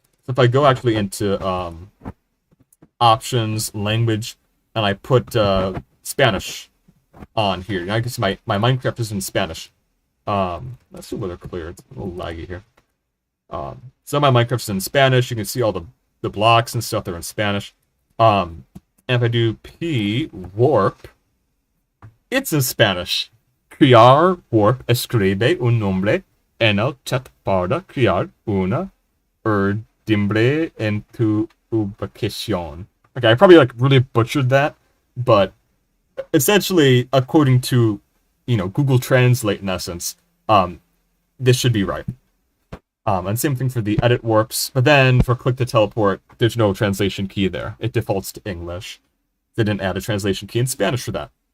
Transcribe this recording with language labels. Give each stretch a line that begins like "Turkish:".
English: So if I go actually into options, language, and I put Spanish on here, now you can see my Minecraft is in Spanish. Let's see whether clear. It's a little laggy here. So my Minecraft's in Spanish. You can see all the blocks and stuff that are in Spanish. And if I do P warp, it's in Spanish.
Spanish: Crear warp escribe un nombre en el chat para crear una urdimbre en tu ubicación.
English: Okay, I probably really butchered that, but essentially, according to Google Translate, in essence, this should be right. And same thing for the edit warps, but then for click to teleport, there's no translation key there. It defaults to English. They didn't add a translation key in Spanish for that.